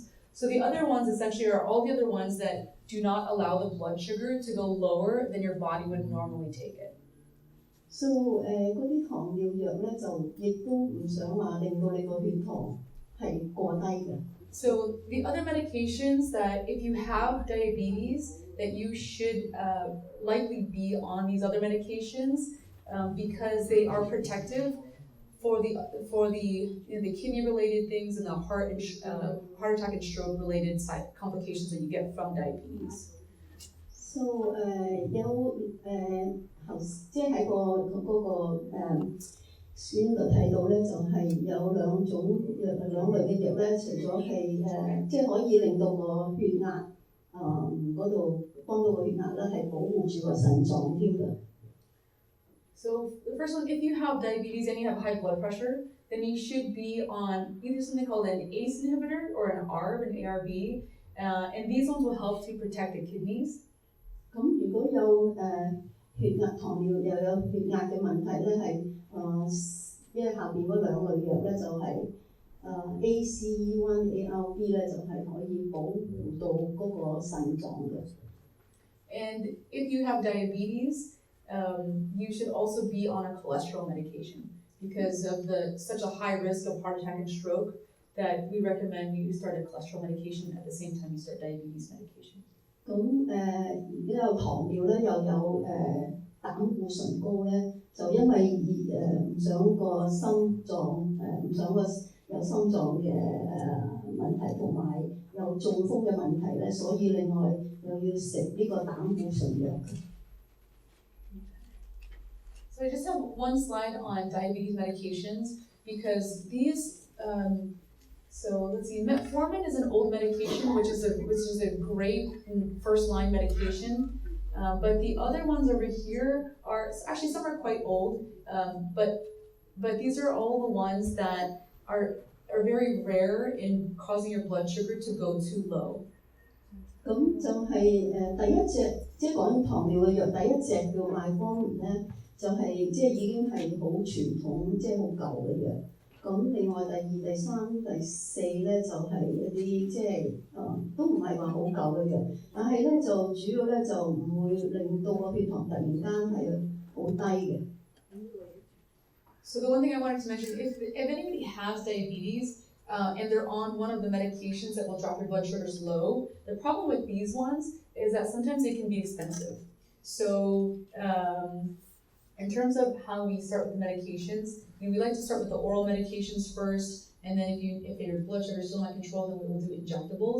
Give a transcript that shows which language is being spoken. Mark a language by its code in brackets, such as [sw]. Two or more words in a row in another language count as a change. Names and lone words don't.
[en] So the other ones essentially are all the other ones that do not allow the blood sugar to go lower than your body would normally take it. [yue] So 嗰啲糖尿藥咧就亦都唔想話令到你個血糖係過低嘅。 [en] So the other medications that if you have diabetes, that you should likely be on these other medications because they are protective for the kidney related things and the heart attack and stroke related complications that you get from diabetes. [yue] So 即係喺嗰個書度睇到咧，就係有兩類嘅藥咧，除咗係即係可以令到個血壓嗰度幫到個血壓咧，係保護住個腎臟添嘅。 [en] So the first one, if you have diabetes and you have high blood pressure, then you should be on either something called an ACE inhibitor or an ARB, an ARB, and these ones will help to protect the kidneys. [yue] 咁如果有血壓糖尿又有血壓嘅問題咧，係因為下邊嗰兩類藥咧就係ACE1、ARB 咧就係可以保護到嗰個腎臟嘅。 [en] And if you have diabetes, you should also be on a cholesterol medication because of such a high risk of heart attack and stroke that we recommend you start a cholesterol medication at the same time you start diabetes medication. [yue] 咁而家有糖尿咧，又有膽固醇高咧，就因為唔想個心臟唔想個有心臟嘅問題，同埋有中風嘅問題咧，所以另外又要食呢個膽固醇藥。 [en] So I just have one slide on diabetes medications because these. So let's see, metformin is an old medication, which is a great first line medication. But the other ones over here are actually some are quite old, but these are all the ones that are very rare in causing your blood sugar to go too low. [yue] 咁就係第一隻，即係講糖尿嘅藥，第一隻叫麥方面咧，就係即係已經係好傳統，即係好舊嘅藥。咁另外第二、第三、第四咧就係一啲即係都唔係話好舊嘅藥，但係咧就主要咧就唔會令到個血糖突然間係好低嘅。 [en] So the one thing I wanted to mention, if anybody has diabetes and they're on one of the medications that will drop your blood sugars low, the problem with these ones is that sometimes they can be expensive. So in terms of how we start with the medications, we like to start with the oral medications first, and then if your blood sugar is still not controlled, then we will do injectables.